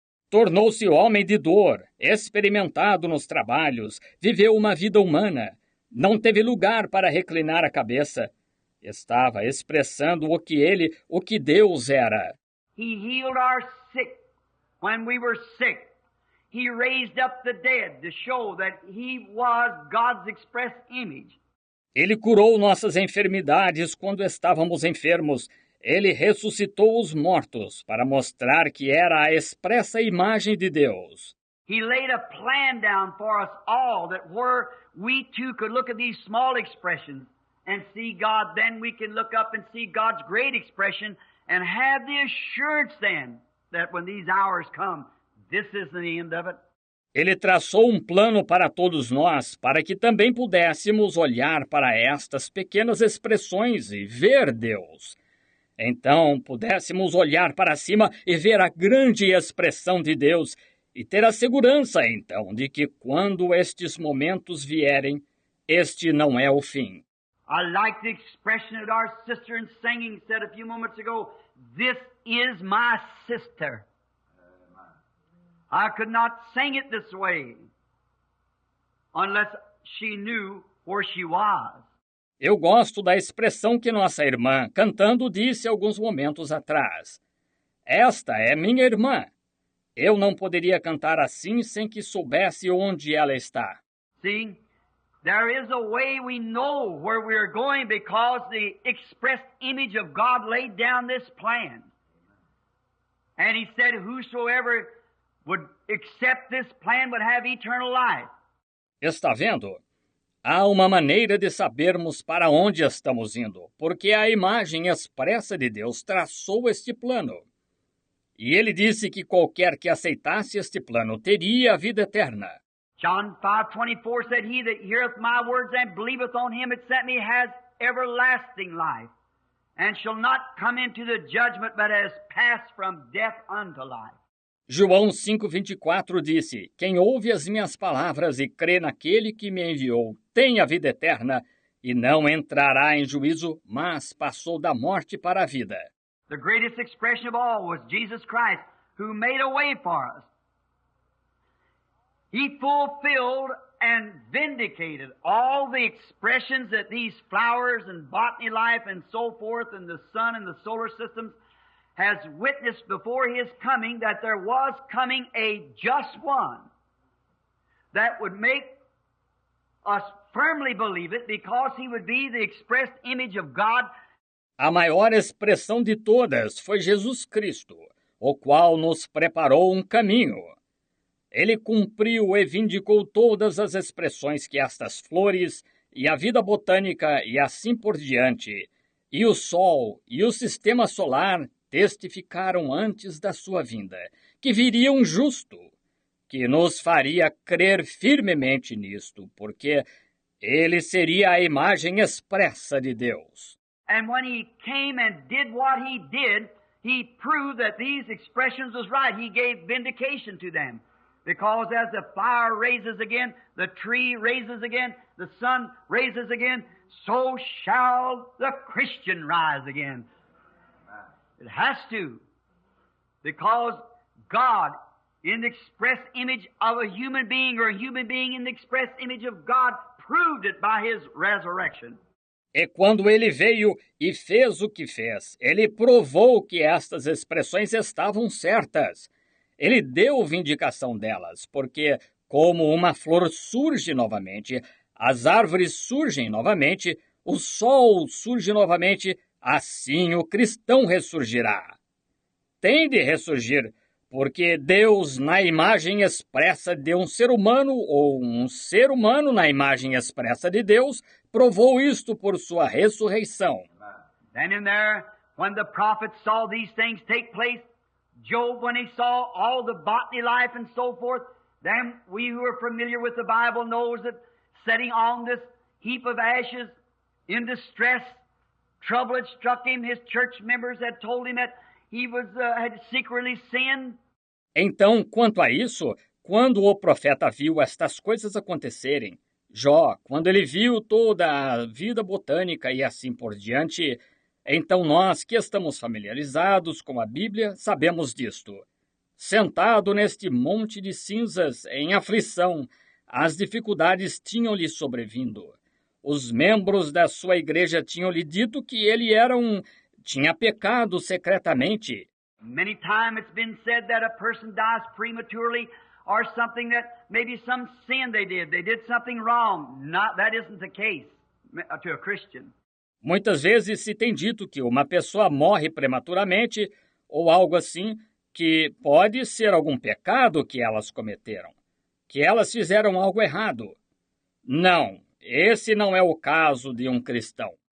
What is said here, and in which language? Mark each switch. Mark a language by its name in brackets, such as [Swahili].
[Portuguese] Tornou-se homem de dor, experimentado nos trabalhos, viveu uma vida humana. Não teve lugar para reclinar a cabeça. Estava expressando o que Deus era. [English] He healed our sick when we were sick. He raised up the dead to show that He was God's express image. [Portuguese] Ele curou nossas enfermidades quando estávamos enfermos. Ele ressuscitou os mortos para mostrar que era a expressa imagem de Deus. [English] He laid a plan down for us all that where we too could look at these small expressions and see God, then we can look up and see God's great expression and have the assurance then that when these hours come, this isn't the end of it. [Portuguese] Ele traçou um plano para todos nós, para que também pudéssemos olhar para estas pequenas expressões e ver Deus. Então pudéssemos olhar para cima e ver a grande expressão de Deus e ter a segurança, então, de que quando estes momentos vierem, este não é o fim. [English] I like the expression that our sister in singing said a few moments ago, "This is my sister." I could not sing it this way unless she knew where she was. [Portuguese] Eu gosto da expressão que nossa irmã, cantando, disse alguns momentos atrás. Esta é minha irmã. Eu não poderia cantar assim sem que soubesse onde ela está. [English] See, there is a way we know where we are going because the expressed image of God laid down this plan. And He said, whosoever would accept this plan would have eternal life. [Portuguese] Está vendo? Há uma maneira de sabermos para onde estamos indo, porque a imagem expressa de Deus traçou este plano. E ele disse que qualquer que aceitasse este plano teria a vida eterna. [English] John 5:24 said, "He that heareth my words and believeth on him that sent me has everlasting life, and shall not come into the judgment, but has passed from death unto life." [Portuguese] João 5,24 disse, quem ouve as minhas palavras e crê naquele que me enviou tem a vida eterna e não entrará em juízo, mas passou da morte para a vida. [English] The greatest expression of all was Jesus Christ, who made a way for us. He fulfilled and vindicated all the expressions that these flowers and botany life and so forth and the sun and the solar systems has witnessed before His coming that there was coming a just one that would make us firmly believe it because He would be the expressed image of God. [Portuguese] A maior expressão de todas foi Jesus Cristo, o qual nos preparou um caminho. Ele cumpriu e vindicou todas as expressões que estas flores e a vida botânica e assim por diante, e o Sol e o Sistema Solar testificaram antes da sua vinda, que viria um justo, que nos faria crer firmemente nisto, porque ele seria a imagem expressa de Deus. [English] And when He came and did what He did, He proved that these expressions was right. He gave vindication to them. Because as the flower raises again, the tree raises again, the sun raises again, so shall the Christian rise again. It has to. Because God, in the express image of a human being, or a human being in the express image of God, proved it by His resurrection. [Portuguese] E quando ele veio e fez o que fez, ele provou que estas expressões estavam certas. Ele deu vindicação delas, porque, como uma flor surge novamente, as árvores surgem novamente, o sol surge novamente, assim o cristão ressurgirá. Tem de ressurgir, porque Deus, na imagem expressa de um ser humano, ou um ser humano na imagem expressa de Deus, provou isto por sua ressurreição. [English] Then in there, when the prophets saw these things take place, Job, when he saw all the botany life and so forth, then we who are familiar with the Bible knows that sitting on this heap of ashes in distress, trouble had struck him. His church members had told him that he had secretly sinned. [Portuguese] Então, quanto a isso, quando o profeta viu estas coisas acontecerem, Jó, quando ele viu toda a vida botânica e assim por diante, então nós que estamos familiarizados com a Bíblia sabemos disto. Sentado neste monte de cinzas, em aflição, as dificuldades tinham-lhe sobrevindo. Os membros da sua igreja tinham-lhe dito que ele tinha pecado secretamente. [English] Many times it's been said that a person dies prematurely or something that maybe some sin they did something wrong. That isn't the case to a Christian. [Portuguese] Muitas vezes se tem dito que uma pessoa morre prematuramente ou algo assim, que pode ser algum pecado que elas cometeram, que elas fizeram algo errado. Não, esse não é o caso de um cristão.